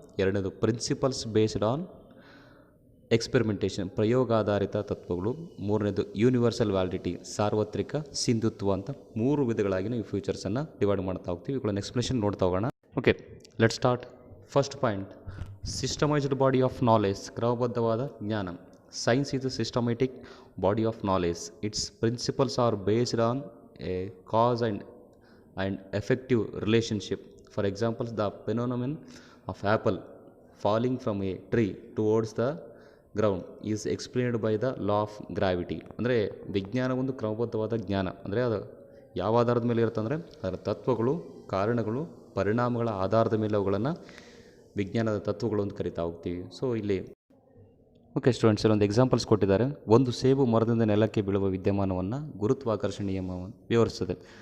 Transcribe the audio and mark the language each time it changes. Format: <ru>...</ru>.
<en>ಎರಡನೇದು principles based on experimentation,</en> <kn>ಪ್ರಯೋಗಾಧಾರಿತ ತತ್ವಗಳು. ಮೂರನೇದು</kn> <en>universal validity,</en> <kn>ಸಾರ್ವತ್ರಿಕ ಸಿಂಧುತ್ವ ಅಂತ 3 ವಿಧಗಳಾಗಿ ನಾವು ಈ ಫ್ಯೂಚರ್ಸನ್ನು ಡಿವೈಡ್ ಮಾಡ್ತಾ ಹೋಗ್ತೀವಿ. ಇವುಗಳನ್ನು ಎಕ್ಸ್ಪ್ಲೇಷನ್ ನೋಡ್ತಾ ಹೋಗೋಣ.</kn> <en>Okay, let start. First point, systemised body of knowledge,</en> <kn>ಕ್ರಮಬದ್ಧವಾದ ಜ್ಞಾನ.</kn> <en>Science is a systematic body of knowledge. Its principles are based on a cause and effective relationship. For example, the phenomenon of apple falling from a tree towards the ground is explained by the law of gravity.</en> <kn>ಅಂದರೆ ವಿಜ್ಞಾನ ಒಂದು ಕ್ರಮಬದ್ಧವಾದ ಜ್ಞಾನ. ಅಂದರೆ ಅದು ಯಾವ ಆಧಾರದ ಮೇಲೆ ಇರುತ್ತೆ ಅಂದರೆ ಅದರ ತತ್ವಗಳು, ಕಾರಣಗಳು, ಪರಿಣಾಮಗಳ ಆಧಾರದ ಮೇಲೆ ಅವುಗಳನ್ನು ವಿಜ್ಞಾನದ ತತ್ವಗಳು ಅಂತ ಕರಿತಾ ಹೋಗ್ತೀವಿ. ಸೊ ಇಲ್ಲಿ ಓಕೆ ಸ್ಟೂಡೆಂಟ್ಸ್, ಒಂದು ಎಕ್ಸಾಂಪಲ್ಸ್ ಕೊಟ್ಟಿದ್ದಾರೆ. ಒಂದು ಸೇಬು ಮರದಿಂದ ನೆಲಕ್ಕೆ ಬೀಳುವ ವಿದ್ಯಮಾನವನ್ನು ಗುರುತ್ವಾಕರ್ಷಣೆ ನಿಯಮವನ್ನು ವಿವರಿಸ್ತದೆ.</kn>